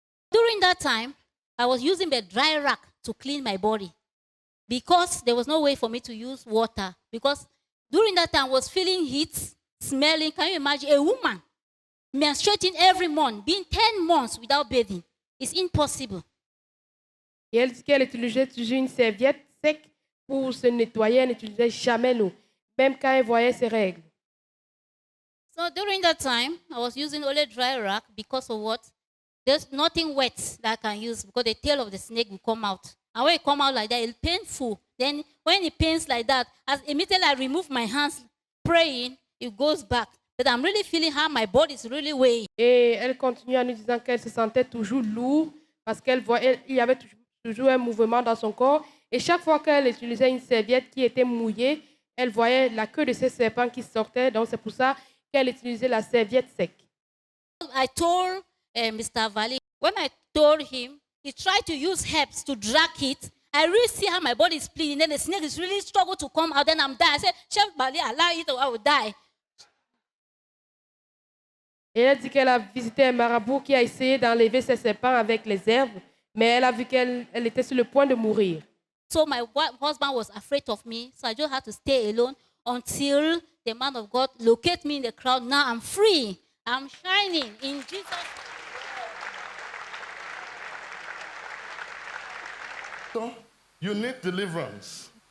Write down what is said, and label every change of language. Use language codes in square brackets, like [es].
[en] During that time, I was using the dry rack to clean my body because there was no way for me to use water. Because During that time, I was feeling heat, smelling. Can you imagine a woman menstruating every month, being 10 months without bathing? It's impossible. [fr] Et elle dit qu'elle utilisait toujours une serviette sec pour se nettoyer. Elle n'utilisait jamais l'eau, même quand elle voyait ses règles. [en] So during that time, I was using only dry rag because of what? There's nothing wet that I can use because the tail of the snake will come out. And when it come out like that, it's painful. Then when it pains like that, as immediately I remove my hands praying, it goes back. But I'm really feeling how my body is really weighing. [fr] Et elle continue en nous disant qu'elle se sentait toujours lourde parce qu'il y avait toujours un mouvement dans son corps. Et chaque fois qu'elle utilisait une serviette qui était mouillée, elle voyait la queue de ces serpents qui sortaient. Donc c'est pour ça qu'elle utilisait la serviette sec. [en] I told Mr. Valley, when I told him, he tried to use herbs to drag it. I really see how my body is bleeding. Then the snake is really struggle to come out. Then I'm dying. I said, Chef Valley, allow it or I will die. [fr] Et elle dit qu'elle a visité un marabout qui a essayé d'enlever ses serpents avec les herbes, mais elle a vu qu'elle était sur le point de mourir. [en] So my husband was afraid of me. So I just had to stay alone until the man of God located me in the crowd. Now I'm free. I'm shining in Jesus. So you need deliverance.